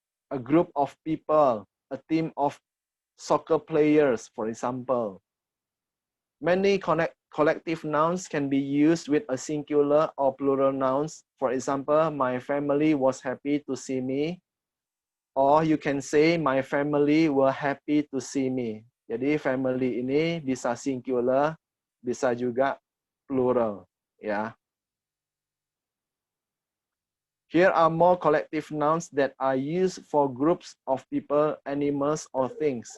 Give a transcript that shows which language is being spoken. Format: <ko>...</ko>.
<en>A group of people, a team of soccer players, for example. Many collective nouns can be used with a singular or plural nouns. For example, my family was happy to see me. Or you can say, my family were happy to see me.</en> <id>Jadi family ini bisa singular, bisa juga plural, ya.</id> <en>Here are more collective nouns that are used for groups of people, animals, or things.</en>